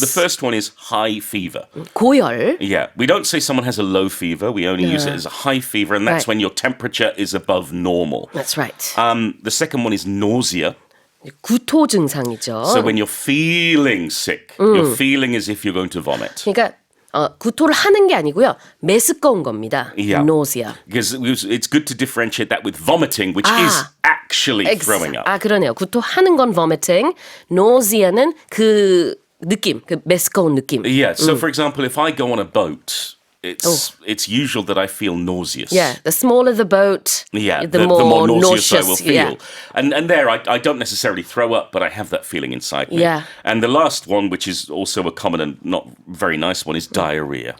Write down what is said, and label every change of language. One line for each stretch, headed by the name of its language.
English: The first one is high fever.
Korean: 고열.
English: Yeah, we don't say someone has a low fever. We only use it as a high fever, and that's when your temperature is above normal. That's right. The second one is nausea.
Korean: 구토 증상이죠.
English: So when you're feeling sick, you're feeling as if you're going to vomit.
Korean: 그러니까 구토를 하는 게 아니고요. 메스꺼운 겁니다. Nausea.
English: Because it's good to differentiate that with vomiting, which is actually throwing up.
Korean: 그러네요. 구토하는 건 vomiting, nausea는 그 느낌, 그 메스꺼운 느낌.
English: Yeah, so for example, if I go on a boat, it's usual that I feel nauseous. Yeah, the smaller the boat, the more nauseous I will feel. Yeah. And there, I don't necessarily throw up, but I have that feeling inside me. Yeah. And the last one, which is also a common and not very nice one, is diarrhea.